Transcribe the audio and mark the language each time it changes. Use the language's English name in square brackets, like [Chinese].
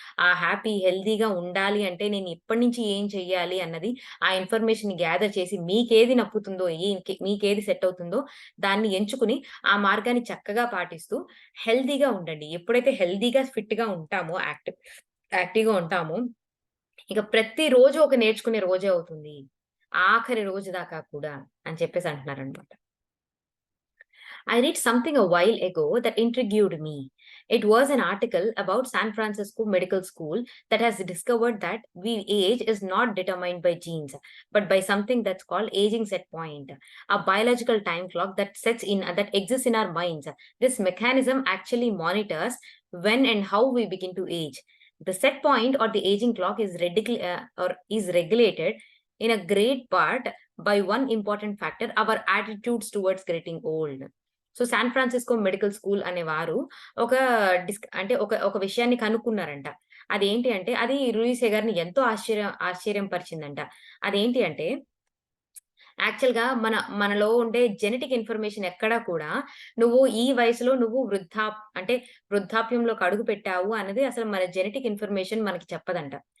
[Telugu] ఆ హెల్తీగా ఉండాలి అంటే నేను ఇప్పటి నుంచి ఏం చెయ్యాలి అన్నది ఆ ఇన్ఫర్మేషన్‌ని గ్యాదర్ చేసి మీకేది నప్పుతుందో, మీకేది సెట్ అవుతుందో దాన్ని ఎంచుకుని ఆ మార్గాన్ని చక్కగా పాటిస్తూ హెల్తీగా ఉండండి. ఎప్పుడైతే హెల్తీగా, ఫిట్‌గా ఉంటామో, యాక్టివ్‌గా ఉంటామో, ఇక ప్రతిరోజు ఒక నేర్చుకునే రోజే అవుతుంది. ఆఖరి రోజు దాకా కూడా అని చెప్పేసి అంటున్నారనమాట. [English] I read something a while ago that intrigued me. It was an article about San Francisco Medical School that has discovered that we age is not determined by genes, but by something that's called aging set point, a biological time clock that exists in our minds. This mechanism actually monitors when and how we begin to age. The set point or the aging clock is regulated in a great part by one important factor, our attitudes towards getting old. [Telugu] So, San Francisco medical school అనేవారు ఒక అంటే ఒక విషయాన్ని కనుక్కున్నారంట. అదేంటి అంటే అది లూయిసే గారిని ఎంతో ఆశ్చర్యం పరిచిందంట. అదేంటి అంటే యాక్చువల్‌గా మనలో ఉండే జెనెటిక్ ఇన్ఫర్మేషన్ ఎక్కడా కూడా నువ్వు ఈ వయసులో నువ్వు అంటే వృద్ధాప్యంలోకి అడుగుపెట్టావు అన్నది అసలు మన జెనెటిక్ ఇన్ఫర్మేషన్ మనకి చెప్పదంట.